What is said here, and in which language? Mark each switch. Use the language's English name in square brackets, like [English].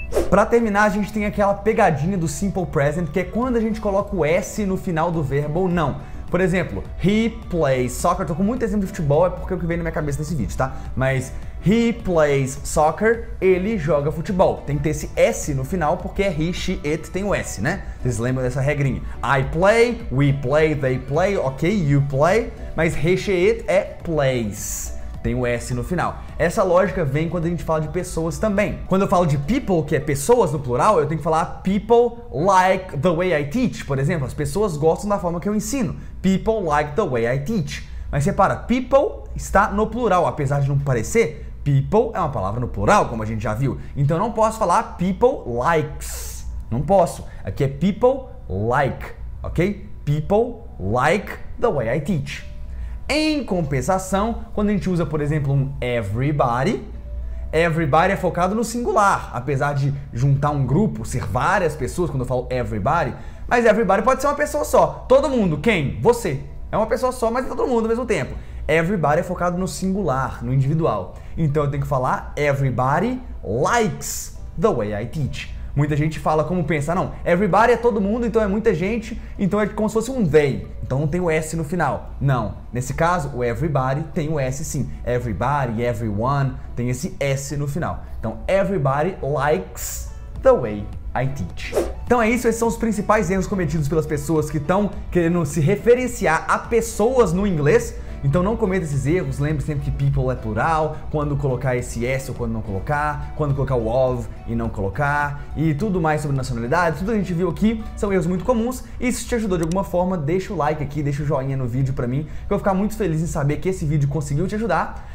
[Portuguese] Pra terminar, a gente tem aquela pegadinha do simple present, que é quando a gente coloca o S no final do verbo ou não. Por exemplo, [English] he plays soccer. [Portuguese] Tô com muito exemplo de futebol, é porque é o que vem na minha cabeça nesse vídeo, tá? Mas [English] he plays soccer, [Portuguese] ele joga futebol. Tem que ter esse S no final, porque é he, she, it, tem o S, né? Vocês lembram dessa regrinha? [English] I play, we play, they play, ok, you play. [Portuguese] Mas he, she, it é plays. Tem o S no final. Essa lógica vem quando a gente fala de pessoas também. Quando eu falo de people, que é pessoas no plural, eu tenho que falar [English] people like the way I teach. [Portuguese] Por exemplo, as pessoas gostam da forma que eu ensino. [English] People like the way I teach. [Portuguese] Mas repara, people está no plural, apesar de não parecer. People é uma palavra no plural, como a gente já viu. Então eu não posso falar [English] people likes. [Portuguese] Não posso. Aqui é people like, ok? [English] People like the way I teach. [Portuguese] Em compensação, quando a gente usa, por exemplo, um everybody, everybody é focado no singular, apesar de juntar um grupo, ser várias pessoas, quando eu falo everybody, mas everybody pode ser uma pessoa só. Todo mundo, quem? Você. É uma pessoa só, mas é todo mundo ao mesmo tempo. Everybody é focado no singular, no individual. Então eu tenho que falar [English] everybody likes the way I teach. [Portuguese] Muita gente fala como pensa, não, everybody é todo mundo, então é muita gente, então é como se fosse um they, então não tem o S no final. Não, nesse caso o everybody tem o S sim, everybody, everyone, tem esse S no final. [English] Então everybody likes the way I teach. [Portuguese] Então é isso, esses são os principais erros cometidos pelas pessoas que estão querendo se referenciar a pessoas no inglês. Então não cometa esses erros, lembre sempre que people é plural, quando colocar esse S ou quando não colocar, quando colocar o of e não colocar, e tudo mais sobre nacionalidade, tudo que a gente viu aqui são erros muito comuns, e se te ajudou de alguma forma, deixa o like aqui, deixa o joinha no vídeo pra mim, que eu vou ficar muito feliz em saber que esse vídeo conseguiu te ajudar.